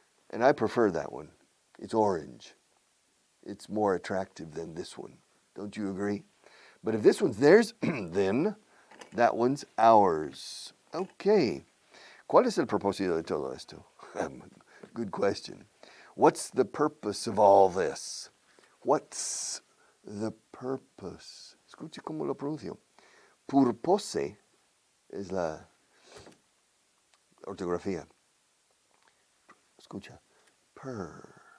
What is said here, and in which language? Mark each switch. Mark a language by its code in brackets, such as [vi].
[en] And I prefer that one. It's orange. It's more attractive than this one. Don't you agree? But if this one's theirs, then that one's ours. Okay. [es] ¿Cuál es el propósito de todo esto? [en] Good question. What's the purpose of all this? What's the purpose? [es] Escuche cómo lo pronuncio. Purpose es la ortografía. Escucha. Purpose.